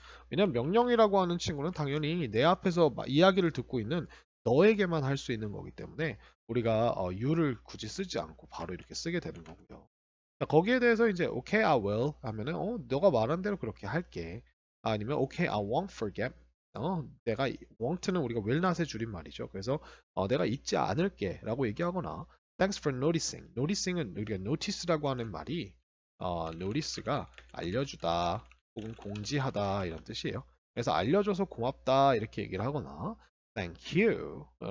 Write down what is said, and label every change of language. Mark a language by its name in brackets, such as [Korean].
[Korean] 왜냐면 명령이라고 하는 친구는 당연히 내 앞에서 이야기를 듣고 있는 너에게만 할 수 있는 거기 때문에 우리가 you를 굳이 쓰지 않고 바로 이렇게 쓰게 되는 거고요. 거기에 대해서 이제 [English] okay, I will [Korean] 하면은 너가 말한 대로 그렇게 할게. [English] 아니면 okay, I won't forget. [Korean] 내가 won't는 우리가 will not의 줄임말이죠. 그래서 내가 잊지 않을게라고 얘기하거나 [English] thanks for noticing. [Korean] noticing은 우리가 notice라고 하는 말이 notice가 알려주다 혹은 공지하다 이런 뜻이에요. 그래서 알려줘서 고맙다 이렇게 얘기를 하거나 [English] thank you.